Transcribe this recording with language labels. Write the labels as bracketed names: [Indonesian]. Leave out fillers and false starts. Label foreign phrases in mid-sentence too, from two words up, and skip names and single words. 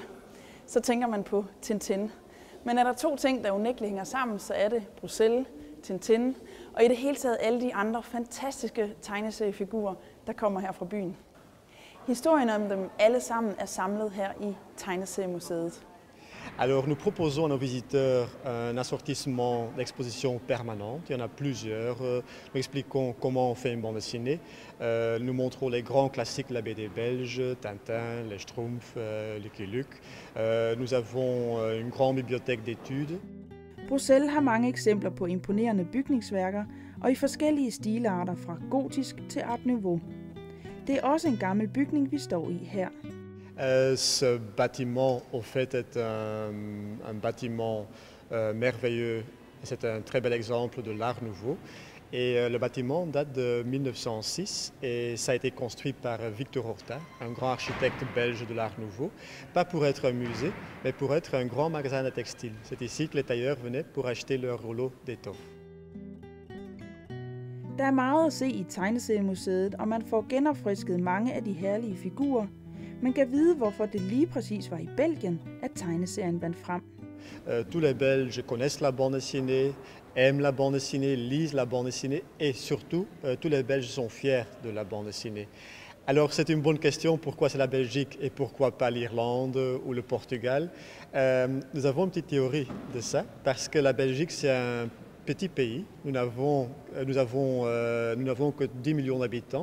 [Danish] Så tænker man på Tintin. Men er der to ting, der unægteligt hænger sammen, så er det Bruxelles, Tintin og i det hele taget alle de andre fantastiske tegneseriefigurer, der kommer her fra byen. Historien om dem alle sammen er samlet her i Tegneseriemuseet. [French] Alors nous proposons à nos visiteurs un assortissement d'expositions permanentes. Il y en a plusieurs. Nous expliquons comment on fait une bande dessinée. Nous montrons les grands classiques de la BD belge, Tintin, les Schtroumpfs, Lucky Luke. Nous avons une grande bibliothèque d'études. [Danish] Bruxelles har mange eksempler på imponerende bygningsværker og i forskellige stilarter fra gotisk til [French] art nouveau. [Danish] Det er også en gammel bygning, vi står i her. [French] Ce bâtiment, au fait, est un bâtiment merveilleux. C'est un très bel exemple de l'art nouveau. Et le bâtiment date de 1906 et ça a été construit par Victor Horta, un grand architecte belge de l'art nouveau. Pas pour être un musée, mais pour être un grand magasin de textiles. C'est ici que les tailleurs venaient pour acheter leurs rouleaux d'étoffe. [Danish] Der er meget at se i Tegneseriemuseet, og man får genopfrisket mange af de herlige figurer. Man kan vide, hvorfor det lige præcis var i Belgien, at tegneserien vandt frem. [French] Tous les Belges connaissent la bande dessinée, aiment la bande dessinée, lisent la bande dessinée et surtout, tous les Belges sont fiers de la bande dessinée. Alors c'est une bonne question, pourquoi c'est la Belgique et pourquoi pas l'Irlande ou le Portugal? Nous avons une petite théorie de ça, parce que la Belgique c'est un petit pays, nous n'avons que 10 millions d'habitants.